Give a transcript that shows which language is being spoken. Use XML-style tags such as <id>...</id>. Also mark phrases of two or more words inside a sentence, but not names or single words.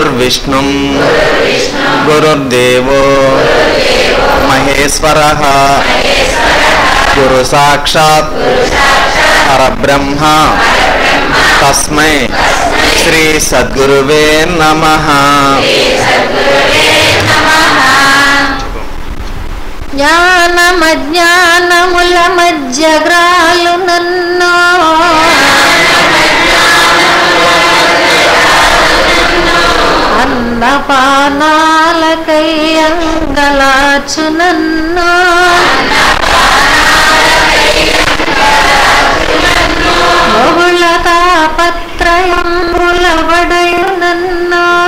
<sa>गुरुर्विष्णुं गुरुर्देवो महेश्वरः गुरु साक्षात् परब्रह्म तस्मै श्री सद्गुरुवे नमः।</sa> <te>జ్ఞానమజ్ఞానముల మధ్యగ్రాలు నన్ను అన్నపానాలకై అంగలార్చు నన్ను బహుళ తాపత్రయముల వడయు నన్ను</te>